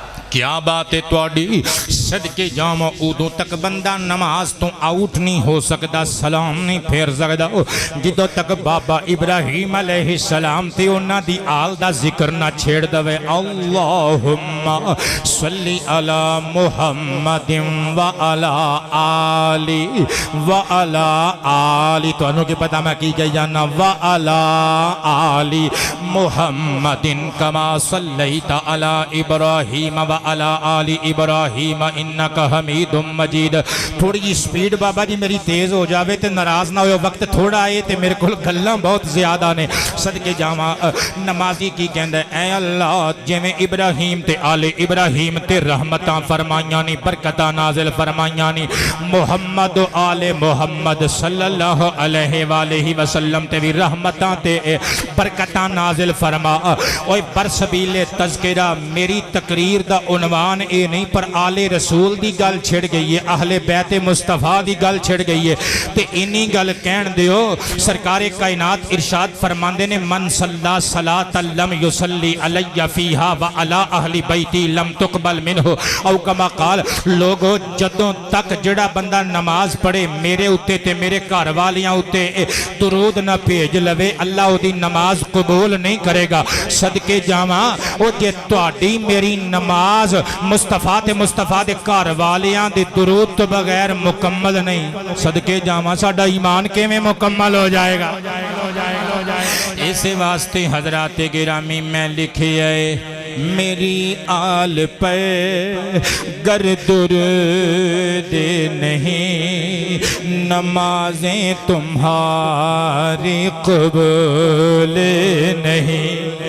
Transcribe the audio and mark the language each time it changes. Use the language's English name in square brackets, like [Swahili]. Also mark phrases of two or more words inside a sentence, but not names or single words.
[Punjabi] کیا بات ہے تواڈی صدقے جاواں ادوں تک بندہ نماز تو آؤٹ نہیں ہو سکدا سلام نہیں پھیر سکدا جدوں تک بابا ابراہیم [Arabic] علیہ السلام [Punjabi] تے انہاں دی آل دا ذکر نہ چھیڑ دے [Arabic] اللہم صلی علی محمد و علی آلی و علی آلی تانوں کی پتہ میں کی گئی جانا و علی آلی محمد کما صلیت علی ابراہیم و علی آل ابراہیم انکا حمید مجید [Punjabi] تھوڑی جی سپیڈ بابا جی میری تیز ہو جاوے تے ناراض نہ ہوئے وقت تھوڑا آئے تے میرے کل گلاں بہت زیادہ نے صدقے جاواں نمازی کی کہندے اے اللہ جویں ابراہیم تے آل ابراہیم تے رحمتاں فرمائیاں نی برکتاں نازل فرمائیاں نی محمد و آل محمد [Arabic] صلی اللہ علیہ وآلہ وسلم [Punjabi] تے بھی رحمتاں تے برکتاں نازل فرما اوے برسبیل تذکرہ میری تقریر دا عنوان اے نہیں پر آل رسول دی گل چھڑ گئی ہے اہل بیت مصطفیٰ دی گل چھڑ گئی ہے تے انہی گل کہن دیو سرکار کائنات ارشاد فرماندے نے [Arabic] من صلی صلاة لم یصلی علی فیہا و علی اہل بیتی لم تقبل منہ او کما قال [Punjabi] لوگو جدوں تک جڑا بندہ نماز پڑھے میرے اتے تے میرے گھر والیاں اتے درود نہ بھیج لوے اللہ او دی نماز قبول نہیں کرے گا صدقے جاواں او جے تواڈی میری نماز مصطفیٰ تے مصطفیٰ دے گھر والیاں دے درود تو بغیر مکمل نہیں صدقے جاواں ساڈا ایمان کیویں مکمل ہو جائے گا اسی واسطے حضرات گرامی میں لکھے آئے [Urdu] میری آل پہ گر درود نہیں نمازیں تمہاری قبول نہیں